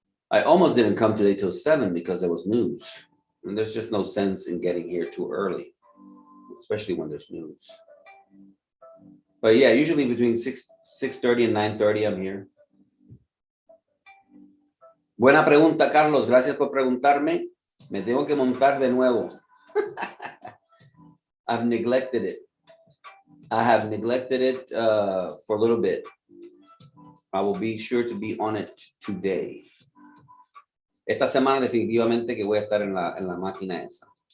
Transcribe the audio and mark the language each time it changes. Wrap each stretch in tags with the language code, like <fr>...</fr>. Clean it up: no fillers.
<en>I almost didn't come today till 7 because there was news. And there's just no sense in getting here too early, especially when there's news. But yeah, usually between 6:30 and 9:30 I'm here.</en> <es>Buena pregunta, Carlos. Gracias por preguntarme. Me tengo que montar de nuevo.</es> <en>I've neglected it. I have neglected it for a little bit. I will be sure to be on it today.</en> <es>Esta semana definitivamente que voy a estar en la máquina esa.</es>